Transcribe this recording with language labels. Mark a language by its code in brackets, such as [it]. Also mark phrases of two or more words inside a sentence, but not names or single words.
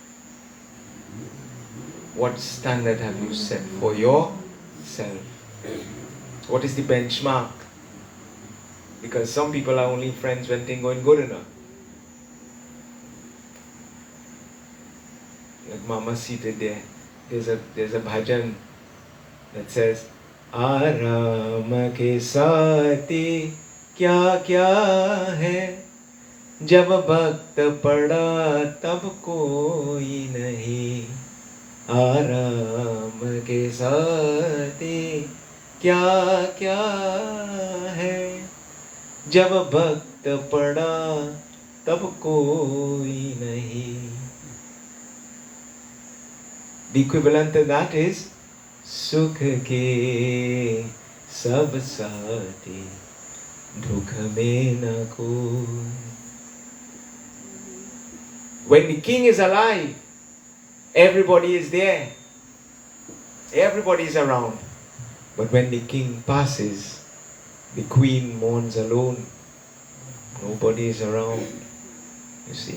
[en] What standard have you set for yourself? What is the benchmark? Because some people are only friends when things going good enough. Like Mama seated there, there's a bhajan that says, [hi] "आराम के साथी क्या क्या है, जब भक्त पड़ा तब कोई नहीं. आराम के साथ क्या क्या है, जब भक्त पड़ा तब कोई नहीं." [en] The equivalent to that is [hi] सुख के सब साथी दुख में न कोई. [en] When the king is alive, everybody is there. Everybody is around. But when the king passes, the queen mourns alone. Nobody is around. You see?